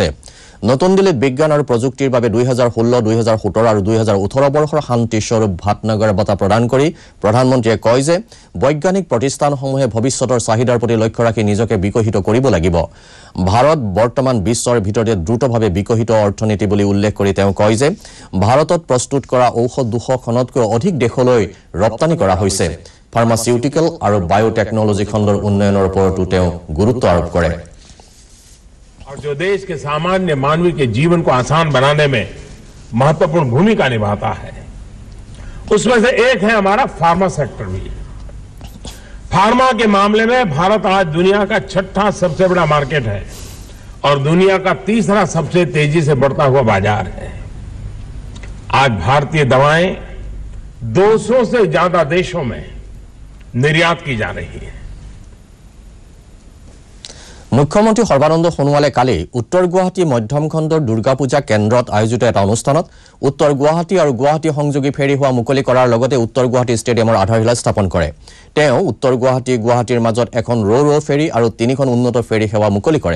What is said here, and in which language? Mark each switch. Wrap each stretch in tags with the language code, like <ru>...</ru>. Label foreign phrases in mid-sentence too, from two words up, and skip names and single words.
<as>নতুন দিল্লীত বিজ্ঞান আৰু প্ৰযুক্তিৰ বাবে 2016, 2017 আৰু 2018 বৰ্ষৰ শান্তি স্বৰূপ ভাটনগৰ বঁটা প্ৰদান কৰি প্ৰধানমন্ত্ৰীয়ে কয় যে বৈজ্ঞানিক প্ৰতিষ্ঠানসমূহে ভৱিষ্যতৰ চাহিদাৰ প্ৰতি লক্ষ্য ৰাখি নিজকে বিকশিত কৰিব লাগিব। ভাৰত বৰ্তমান বিশ্বৰ ভিতৰতে দ্ৰুতভাৱে বিকশিত অৰ্থনীতি বুলি উল্লেখ কৰি তেওঁ কয় যে ভাৰতত প্ৰস্তুত কৰা ঔষধ 200খনতকৈ অধিক দেশলৈ ৰপ্তানি কৰা হৈছে। ফাৰ্মাচিউটিকেল আৰু বায়োটেকনলজি খণ্ডৰ উন্নয়নৰ ওপৰতো তেওঁ গুৰুত্ব আৰোপ কৰে।</as> <hi>और जो देश के सामान्य मानवी के जीवन को आसान बनाने में महत्वपूर्ण भूमिका निभाता है उसमें से एक है हमारा</hi> <en>pharma sector</en> <hi>भी। फार्मा के मामले में भारत आज दुनिया का 6ठा सबसे बड़ा मार्केट है और दुनिया का 3रा सबसे तेजी से बढ़ता हुआ बाजार है। आज भारतीय दवाएं 200 से ज्यादा देशों में निर्यात की जा रही है।</hi> <as>মুখ্যমন্ত্ৰী সৰ্বানন্দ সোণোৱালে কালি উত্তৰ গুৱাহাটী মধ্যম খণ্ডৰ দুৰ্গা পূজা কেন্দ্ৰত আয়োজিত এটা অনুষ্ঠানত উত্তৰ গুৱাহাটী আৰু গুৱাহাটী সংযোগী ফেৰী সেৱা মুকলি কৰাৰ লগতে উত্তৰ গুৱাহাটী ষ্টেডিয়ামৰ আধাৰশিলা স্থাপন কৰে। তেওঁ উত্তৰ গুৱাহাটীৰ মাজত এখন ৰ ফেৰী আৰু 3খন উন্নত ফেৰী সেৱা মুকলি কৰে।</as>